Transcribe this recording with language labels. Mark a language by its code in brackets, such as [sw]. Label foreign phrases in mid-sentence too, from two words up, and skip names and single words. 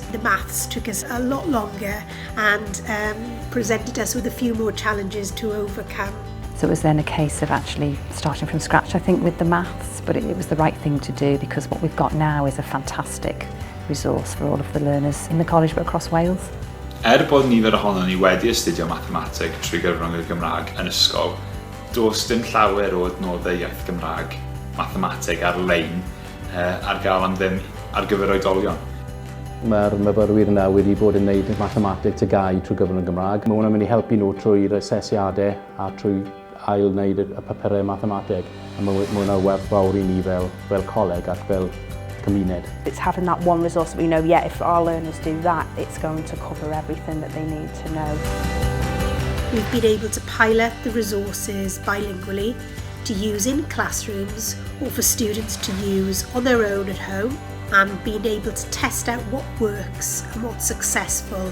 [en] The maths took us a lot longer and presented us with a few more challenges to overcome. So it was then a case of actually starting from scratch, I think, with the maths, but it was the right thing to do because what we've got now is a fantastic resource for all of the learners in the college but across Wales. [cy] Bod nifer ohonon ni wedi astudio mathemateg trwy gyfrwng y Gymraeg yn ysgol, does dim llawer o adnoddau iaith Gymraeg mathemateg ar-lein ar gael am ddim ar gyfer oedolion. Mae'r myfyrwyr yna wedi bod yn gwneud mathemateg tygau trwy gyfrwng y Gymraeg. Mae hwnna'n mynd i helpu nhw trwy'r asesiadau a trwy ail-wneud y papurau mathemateg. A mae hwnna'n werth fawr i ni fel coleg ac fel cymuned. [en] It's having that one resource that we know, if our learners do that, it's going to cover everything that they need to know. We've been able to pilot the resources bilingually to use in classrooms or for students to use on their own at home, and being able to test out what works and what's successful.